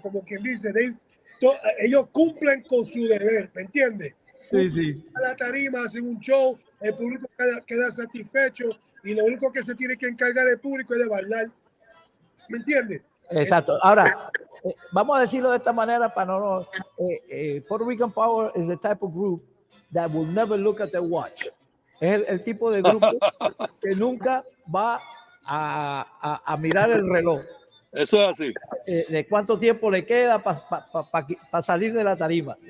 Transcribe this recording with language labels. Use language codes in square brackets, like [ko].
[es] Como quien dice, ellos cumplen con su deber, ¿me entiendes? Sí. A la tarima, hacen un show, el público queda satisfecho y lo único que se tiene que encargar el público es de bailar. ¿Me entiendes? Exacto. Ahora, vamos a decirlo de esta manera para no... [en] Puerto Rican Power is the type of group that will never look at their watch. [es] Es el tipo de grupo que nunca va a mirar el reloj. Eso es así. De cuánto tiempo le queda para salir de la tarima.